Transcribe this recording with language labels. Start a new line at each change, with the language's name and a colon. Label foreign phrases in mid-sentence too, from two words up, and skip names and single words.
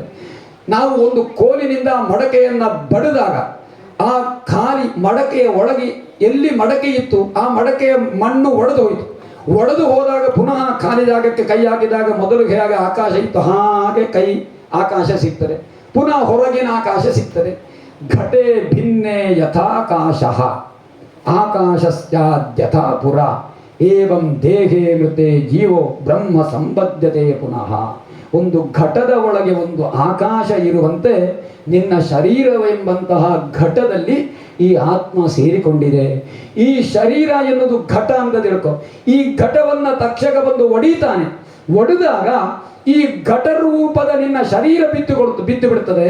Kannada: ನಾವು ಒಂದು ಕೋಲಿನಿಂದ ಮಡಕೆಯನ್ನು ಬಡಿದಾಗ ಆ ಖಾಲಿ ಮಡಕೆಯ ಒಳಗೆ ಎಲ್ಲಿ ಮಡಕೆ ಇತ್ತು ಆ ಮಡಕೆಯ ಮಣ್ಣು ಒಡೆದು ಹೋಯಿತು. ಒಡೆದು ಹೋದಾಗ ಪುನಃ ಖಾಲಿ ಜಾಗಕ್ಕೆ ಕೈ ಹಾಕಿದಾಗ ಮೊದಲು ಹೇಗೆ ಆಕಾಶ ಇತ್ತು ಹಾಗೆ ಕೈ ಆಕಾಶ ಸಿಗ್ತದೆ, ಪುನಃ ಹೊರಗಿನ ಆಕಾಶ ಸಿಗ್ತದೆ.
Sanskrit: ಘಟೆ ಭಿನ್ನೆ ಯಥಾಕಾಶ ಆಕಾಶಸ್ಯಾದ್ಯಥಾ ಪುರ ಏವಂ ದೇಹೇ ಮೃತೆ ಜೀವೋ ಬ್ರಹ್ಮ ಸಂಬದ್ಧತೆ ಪುನಃ.
Kannada: ಒಂದು ಘಟದ ಒಳಗೆ ಒಂದು ಆಕಾಶ ಇರುವಂತೆ ನಿನ್ನ ಶರೀರವೆಂಬಂತಹ ಘಟದಲ್ಲಿ ಈ ಆತ್ಮ ಸೇರಿಕೊಂಡಿದೆ. ಈ ಶರೀರ ಎನ್ನುವುದು ಘಟ ಅಂತ ತಿಳ್ಕೊ. ಈ ಘಟವನ್ನು ತಕ್ಷಕ ಬಂದು ಒಡಿತಾನೆ. ಒಡೆದಾಗ ಈ ಘಟ ರೂಪದ ನಿನ್ನ ಶರೀರ ಬಿದ್ದು ಬಿಡುತ್ತದೆ.